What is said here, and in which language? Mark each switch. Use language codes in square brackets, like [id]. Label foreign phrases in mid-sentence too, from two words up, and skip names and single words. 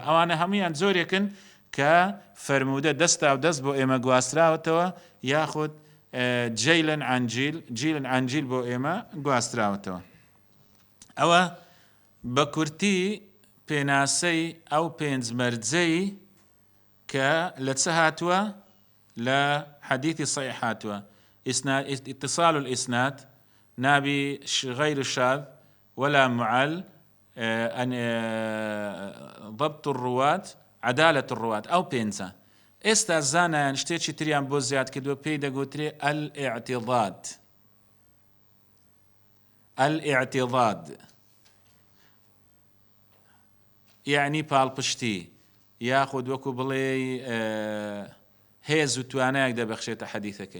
[ckb] ئەوانە هەموویان زۆرێکن کە فەرمودە دەستا و دەست بۆ ئێمە گواستراوەتەوە، یاخود [ar] جیلن عن جیل [ckb] بۆ ئێمە گواستراوەتەوە. ئەوە بە کورتی پێناسەی ئەو پێنج مەرجەی کە لە چه هاتووە؟ لە حەدیثی صحیح هاتووە. [ar] اتصال الإسناد، نابي غير شاذ ولا معل، ضبط الرواة، عدالة الرواة، أو بينزا. [ckb] ئێستا زانایان شتێکی تریان بۆ زیاد کردووە، پێی دەگوترێ الاعتضاد، یعنی پاڵپشتی، یاخود وەکو بڵێ هێز و توانایەک دەبەخشێتە حەدیثەکەی.